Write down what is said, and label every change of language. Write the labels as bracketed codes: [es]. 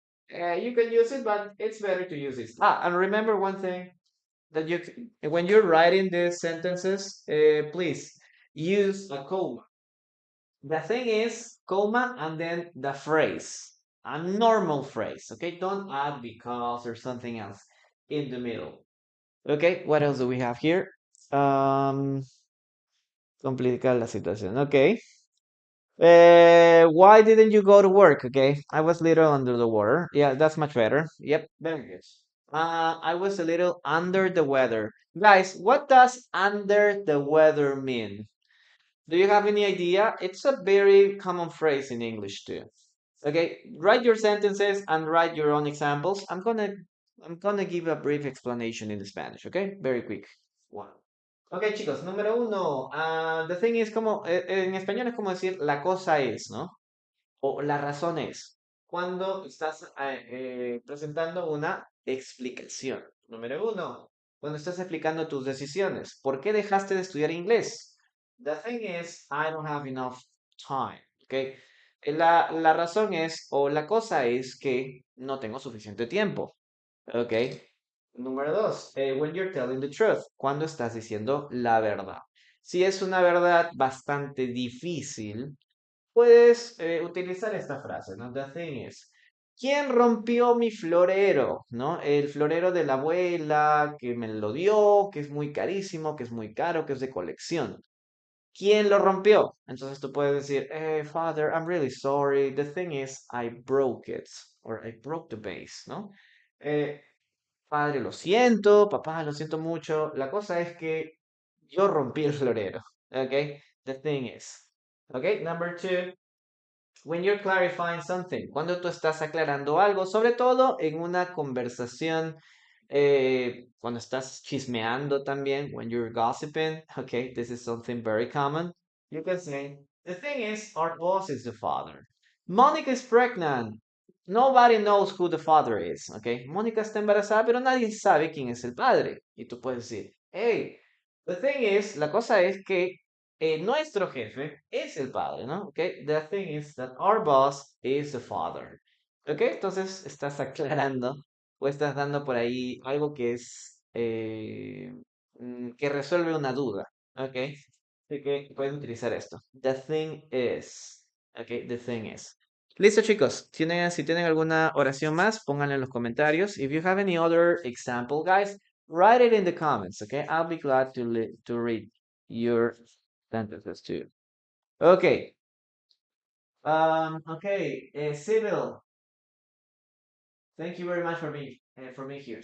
[en] You can use it, but it's better to use it. And remember one thing that when you're writing these sentences, please use a comma. The thing is, comma, and then the phrase, a normal phrase, okay? Don't add because or something else in the middle. Okay, what else do we have here? [es] Um, complica la situación. [en] Okay. Why didn't you go to work? Okay, I was a little under the water. Yeah, that's much better. Yep, very good. I was a little under the weather. Guys, what does under the weather mean? Do you have any idea? It's a very common phrase in English too. Okay, write your sentences and write your own examples. I'm gonna give a brief explanation in Spanish, okay? Very quick one. [es] Ok, chicos, número uno. [en] The thing is [es] como, en español es como decir la cosa es, ¿no? O la razón es. Cuando estás presentando una explicación. Número uno. Cuando estás explicando tus decisiones. ¿Por qué dejaste de estudiar inglés? [en] The thing is, I don't have enough time. [es] ¿Ok? La razón es, o la cosa es que no tengo suficiente tiempo. ¿Ok? Número dos, [en] when you're telling the truth, [es] cuando estás diciendo la verdad. Si es una verdad bastante difícil, puedes utilizar esta frase, ¿no? [en] The thing is, [es] ¿quién rompió mi florero? ¿No? El florero de la abuela que me lo dio, que es muy carísimo, que es muy caro, que es de colección. ¿Quién lo rompió? Entonces tú puedes decir, [en] Father, I'm really sorry. The thing is, I broke it. Or I broke the vase, ¿no? [es] Eh, Padre, lo siento, papá, lo siento mucho. La cosa es que yo rompí el florero. [en] Okay? The thing is. Okay? Number two, when you're clarifying something. [es] Cuando tú estás aclarando algo, sobre todo en una conversación, cuando estás chismeando también, [en] when you're gossiping. Okay? This is something very common. You can say, the thing is, our boss is the father. Monica is pregnant. Nobody knows who the father is, ¿ok? [es] Mónica está embarazada, pero nadie sabe quién es el padre. Y tú puedes decir, [en] hey, the thing is, [es] la cosa es que nuestro jefe es el padre, ¿no? ¿Ok? [en] The thing is that our boss is the father. [es] ¿Ok? Entonces estás aclarando o estás dando por ahí algo que es, que resuelve una duda, ¿ok? Así que puedes utilizar esto. [en] The thing is, [es] ¿ok? The thing is. Listo, chicos. Si tienen alguna oración más, pónganla en los comentarios. [en] If you have any other example, guys, write it in the comments, okay? I'll be glad to read your sentences too. Okay. Okay. Civil. Thank you very much for being here.